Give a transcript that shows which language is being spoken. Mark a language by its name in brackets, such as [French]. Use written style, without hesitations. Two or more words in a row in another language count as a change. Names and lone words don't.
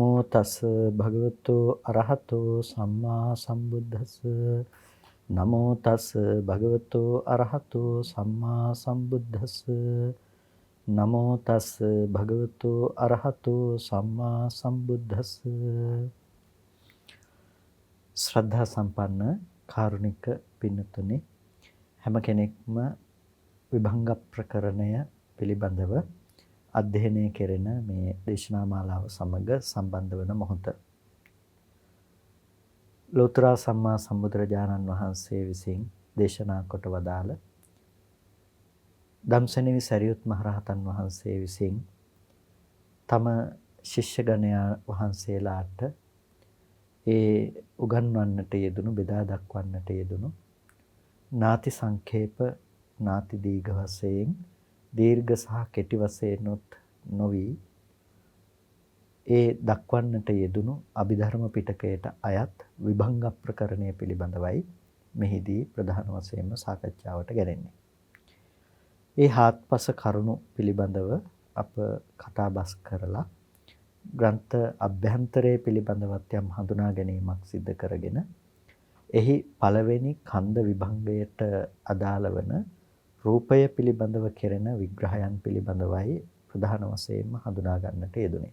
[Pali] තස් භගවතු අරහතෝ සම්මා සම්බුද්දස්ස. නමෝ තස් භගවතු අරහතෝ සම්මා සම්බුද්දස්ස. නමෝ තස් භගවතු අරහතෝ සම්මා සම්බුද්දස්ස. [Sinhala] ශ්‍රද්ධා සම්පන්න කාරුණික පින්නතුනි, හැම කෙනෙක්ම විභංග ප්‍රකරණය පිළිබඳව අධ්‍යයනය කෙරෙන මේ දේශනා මාලාව සමග සම්බන්ධ වන මොහොත. ලෝතර සම්මා සම්බුදුරජාණන් වහන්සේ විසින් දේශනා කොට වදාළ ධම්සනෙවි සරියුත් මහරහතන් වහන්සේ විසින් තම ශිෂ්‍ය ගණයා වහන්සේලාට ඒ උගන්වන්නට යෙදුණු, බෙදා දක්වන්නට යෙදුණු [Pali] නාති සංඛේප, නාති දීඝ [Sinhala] වශයෙන්, දීර්ඝ සහ කෙටි වශයෙන්ොත් නොවි ඒ දක්වන්නට යෙදුණු අභිධර්ම පිටකයට අයත් විභංග ප්‍රකරණය පිළිබඳවයි මෙහිදී ප්‍රධාන වශයෙන්ම සාකච්ඡාවට ගැනෙන්නේ. ඒ හාත්පස කරුණු පිළිබඳව අප කතා බස් කරලා ග්‍රන්ථ අභ්‍යන්තරයේ පිළිබඳවත් යම් හඳුනා ගැනීමක් සිදු කරගෙන එහි පළවෙනි කන්ද විභංගයට අදාළ වන රූපය පිළිබඳව කෙරෙන විග්‍රහයන් පිළිබඳවයි ප්‍රධාන වශයෙන්ම හඳුනා ගන්නට යෙදුනේ.